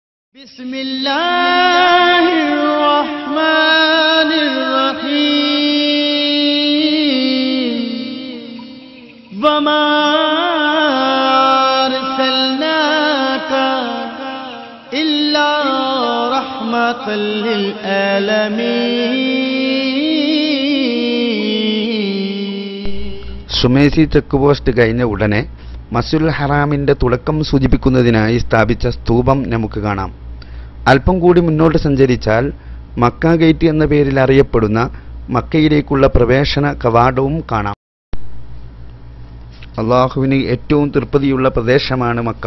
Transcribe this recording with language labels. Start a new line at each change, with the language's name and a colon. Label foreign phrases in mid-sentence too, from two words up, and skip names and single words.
Arabic: بسم الله الرحمن الرحيم وما أرسلناك إلا رحمة للعالمين.
Malayalam: സുമേസി ചെക്ക് പോസ്റ്റ് കഴിഞ്ഞ ഉടനെ മസ്ജിദുൽ ഹറാമിന്റെ തുടക്കം സൂചിപ്പിക്കുന്നതിനായി സ്ഥാപിച്ച സ്തൂപം നമുക്ക് കാണാം. അല്പം കൂടി മുന്നോട്ട് സഞ്ചരിച്ചാൽ മക്ക ഗേറ്റ് എന്ന പേരിൽ അറിയപ്പെടുന്ന മക്കയിലേക്കുള്ള പ്രവേശന കവാടവും കാണാം. അള്ളാഹുവിന് ഏറ്റവും തൃപ്തിയുള്ള പ്രദേശമാണ് മക്ക.